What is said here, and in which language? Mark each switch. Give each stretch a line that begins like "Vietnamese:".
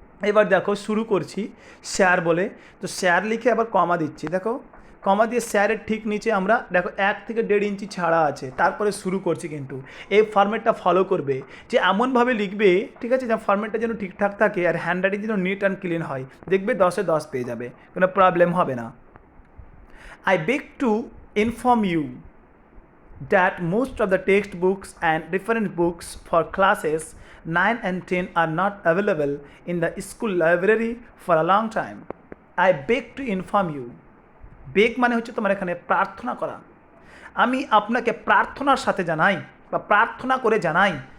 Bangla: এবার দেখো শুরু করছি স্যার বলে, তো স্যার লিখে আবার কমা দিচ্ছি, দেখো কমা দিয়ে স্যারের ঠিক নিচে আমরা দেখো 1 থেকে 1.5 ইঞ্চি ছাড়া আছে, তারপরে শুরু করছি। কিন্তু এই ফরম্যাটটা ফলো করবে, যে এমনভাবে লিখবে, ঠিক আছে, যে ফরম্যাটটা যেন ঠিকঠাক থাকে আর হ্যান্ডরাইটিং যেন নিট অ্যান্ড ক্লিন হয়, দেখবে 10-এ 10 পেয়ে যাবে, কোনো প্রবলেম হবে না।
English: I beg to inform you that most of the textbooks and reference books for classes 9 and 10 are not available in the school library for a long time. I beg to inform you.
Bangla: বেগ মানে হচ্ছে তোমার এখানে প্রার্থনা করা। আমি আপনাকে প্রার্থনার সাথে জানাই বা প্রার্থনা করে জানাই